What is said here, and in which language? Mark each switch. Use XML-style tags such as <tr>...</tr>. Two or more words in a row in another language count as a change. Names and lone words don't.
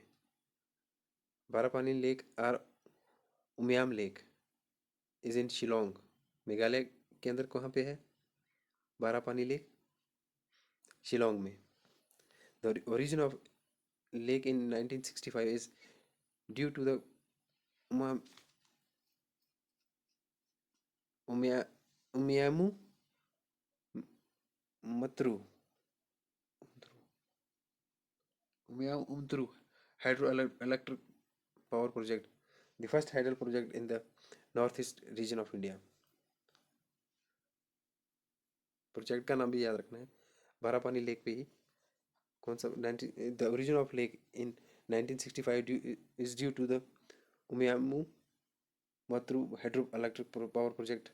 <en>Barapani Lake or Umiam Lake is in Shillong.</en> <hi>मेघालय के अंदर कहाँ पे है बारापानी लेक?</hi> <en>शिलोंग में। the origin of lake in 1965 is due to the Uma Umiya Umiyamu Matru Umiyamudru hydroelectric power project, the first hydel project in the northeast region of India।</en> <hi>प्रोजेक्ट का नाम भी याद रखना है।</hi> <en>Barapani Lake</en> <hi>पे ही कौन सा</hi> <en>19 the origin of lake in 1965 is due to the Umiyamu Matru hydro electric power project.</en>